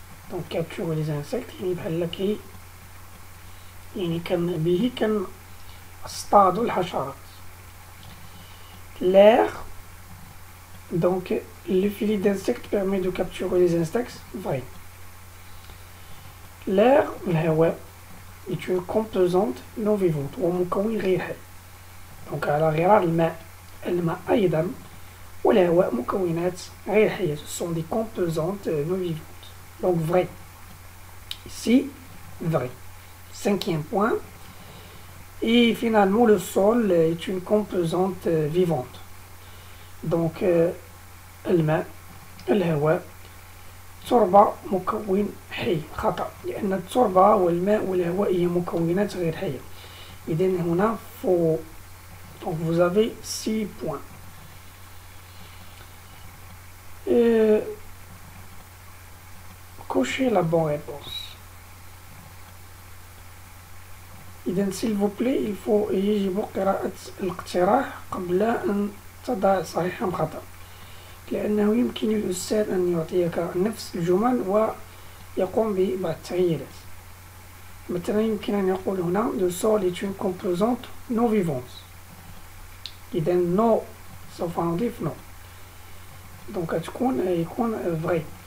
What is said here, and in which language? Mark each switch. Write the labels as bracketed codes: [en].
[ar] donc [fr] capturer les insectes [ar] يعني بحال كي يعني به كنصطادوا الحشرات. [fr] l'air donc le filet d'insectes permet de capturer les insectes. vrai. l'air الهواء est une composante non vivante [ar] ومكون غير حي. donc على غرار الماء أيضا والهواء مكونات غير حية. [fr] ce sont des composantes non vivantes. donc vrai. ici vrai. 5e point. Et finalement, le sol est une composante vivante. [ar] Donc, الماء الهواء تربة مكون حي. خطأ، لأن التربة والماء والهواء هي مكونات غير حية. إذن هنا faux. [fr] Donc vous avez 6 points. Cochez la bonne réponse. [ar] إذن [fr] s'il vous plaît il faut [ar] يجب قراءة الاقتراح قبل أن تضع صحيح أم خطأ، لأنه يمكن للأستاذ أن يعطيك نفس الجمل ويقوم ببعض التغييرات. مثلا يمكن أن يقول هنا [fr] le sol est une composante non vivante. [ar] إذا no سوف نضيف no، دونك يكون vrai.